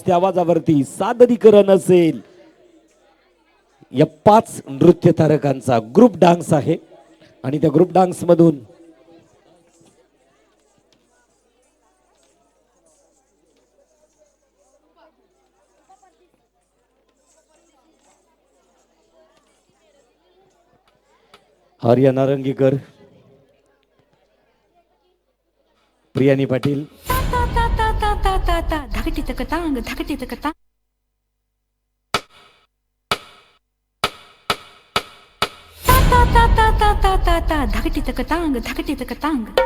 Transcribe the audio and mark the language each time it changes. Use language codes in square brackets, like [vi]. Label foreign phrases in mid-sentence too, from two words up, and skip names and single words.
[mr] त्या आवाजावरती सादरीकरण असेल या 5 नृत्य तारकांचा [en] group dance [mr] आहे आणि त्या [en] group dance [mr] मधून आर्या नारंगीकर, प्रियानी पाटील, धाकटी तक तांग धाकटी तक तांग धाकटी तक तांग धाकटी तक तांग